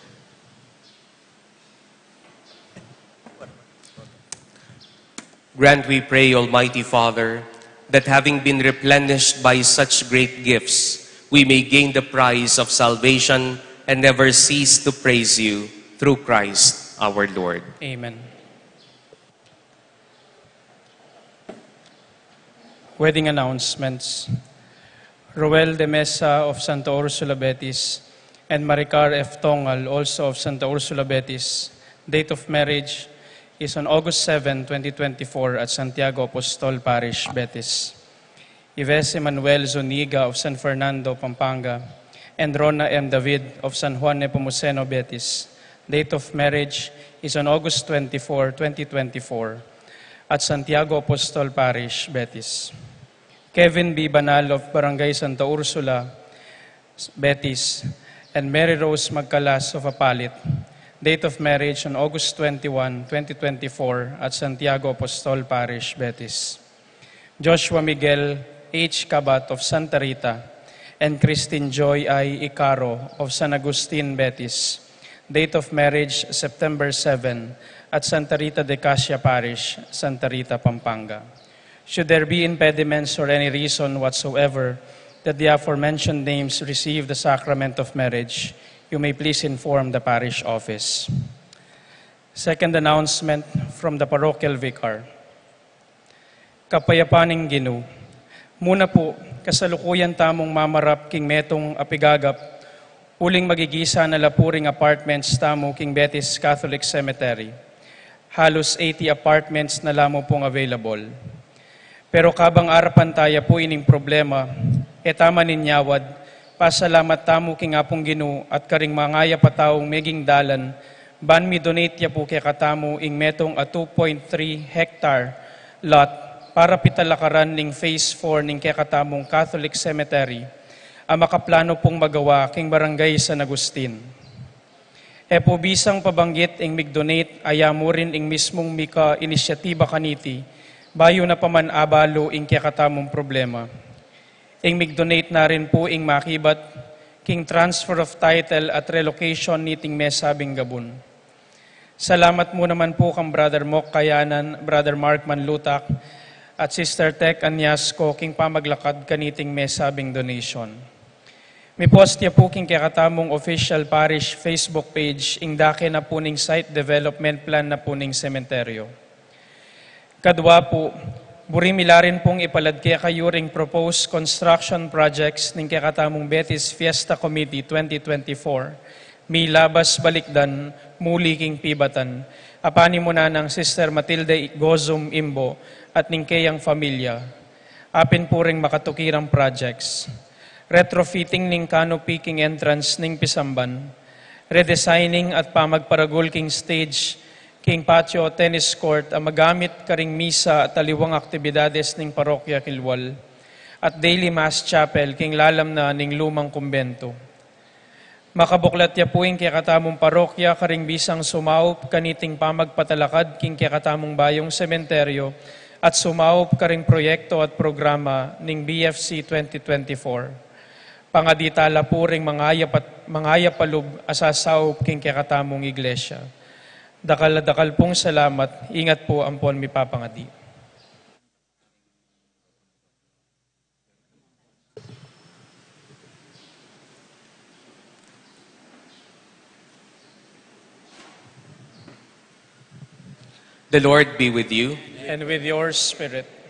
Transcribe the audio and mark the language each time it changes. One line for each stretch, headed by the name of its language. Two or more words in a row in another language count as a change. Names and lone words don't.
English: Grant, we pray, Almighty Father, that having been replenished by such great gifts, we may gain the prize of salvation and never cease to praise you through Christ our Lord. Amen. Wedding announcements. Roel de Mesa of Santa Ursula Betis and Maricar F. Tongal, also of Santa Ursula Betis. Date of marriage is on August 7, 2024 at Santiago Apostol Parish, Betis. Ives Emanuel Zuniga of San Fernando, Pampanga, and Rona M. David of San Juan Nepomuceno, Betis. Date of marriage is on August 24, 2024 at Santiago Apostol Parish, Betis. Kevin B. Banal of Barangay Santa Ursula, Betis, and Mary Rose Magcalas of Apalit. Date of marriage on August 21, 2024 at Santiago Apostol Parish, Betis. Joshua Miguel H. Cabat of Santa Rita and Christine Joy I. Icaro of San Agustin, Betis. Date of marriage September 7 at Santa Rita de Casia Parish, Santa Rita, Pampanga. Should there be impediments or any reason whatsoever that the aforementioned names receive the sacrament of marriage, you may please inform the parish office. Second announcement from the parochial vicar.
Pampanga: Kapayapaning Ginu. Muna po, kasalukuyan tamong mamarap king metong apigagap, uling magigisa na lapuring apartments tamo king Betis Catholic Cemetery. Halos 80 apartments na lamo pong available. Pero kabang arapan tayo po ining problema, tama ninyawad, pasalamat tamo king apong Ginu at karing mangaya pataong meging dalan, ban mi donate ya po kaya katamo ing metong a 2.3 hectare lot para pitalakaran ning phase 4 ning kaya katamong Catholic Cemetery, ang makaplano pong magawa king barangay San Agustin. Po bisang pabanggit ing migdonate ayamo rin ing mismong mika inisyatiba kaniti, bayo na paman abalo ing kaya katamong problema. Ing migdonate na rin po ing makibat king
English: transfer of title
Pampanga: at relocation niting mesabing Gabon. Salamat mo naman po kang Brother Mok Kayanan, Brother Mark Manlutak, at Sister Tech Anyasco king pamaglakad kaniting mesabing donation. May post niya po king kakatamong
English: official parish Facebook page
Pampanga: ing dake na po ning
English: site development plan
Pampanga: na po ning sementeryo. Kadwa po, burimilarin pong ipalad kaya kayuring
English: proposed construction projects
Pampanga: ning kakatamong Betis Fiesta Committee 2024. May labas balikdan, muli king pibatan. Apani mo na ng Sister Matilde Gozum Imbo at ning kayang familia. Apin po ring makatukirang projects. Retrofitting ning canopy king entrance ning Pisamban. Redesigning at pamagparagul king stage king
English: patio tennis court
Pampanga: ang magamit karing misa at taliwang aktibidades ning parokya Kilwal. At
English: daily mass chapel
Pampanga: king lalam na ning lumang kumbento. Makabuklat ya po ing kakatamong parokya karing bisang sumaup kaniting pamagpatalakad king kakatamong bayong sementeryo at sumaup karing proyekto at programa ning BFC 2024. Pangaditala po ring mangaya palub asasaup king kakatamong iglesia. Dakal pong salamat, ingat po ampon mi papangadi.
English: The Lord be with you. And with your spirit.